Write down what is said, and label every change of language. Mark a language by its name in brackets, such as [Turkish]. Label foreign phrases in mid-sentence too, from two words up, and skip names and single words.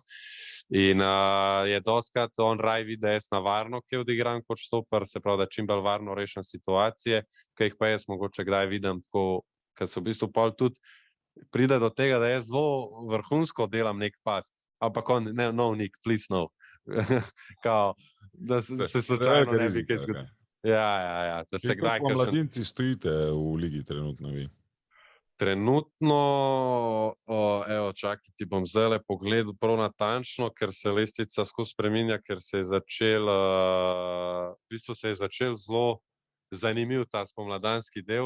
[Slovenian] In je dostkrat on raj vidi, da jaz na varno, ki odigram kot štoper, se pravi, da čim bolj varno rešim situacije, ki jih pa jaz mogoče kdaj vidim tako, ker se v bistvu pol tudi pride do tega, da jaz zelo vrhunsko delam nek pas, ampak on, no, Nick, [English] please no. [Slovenian] Kao, da se slučajno ne bi kaj zgodilo. Ja, da se kdaj kakšen... Mladinci stojite v ligi trenutno vi? Trenutno, evo, čakaj, ti bom zdaj pogledal prav natančno, ker se lestvica skozi spreminja, ker se je začel, v bistvu se je začel zelo zanimiv ta spomladanski del.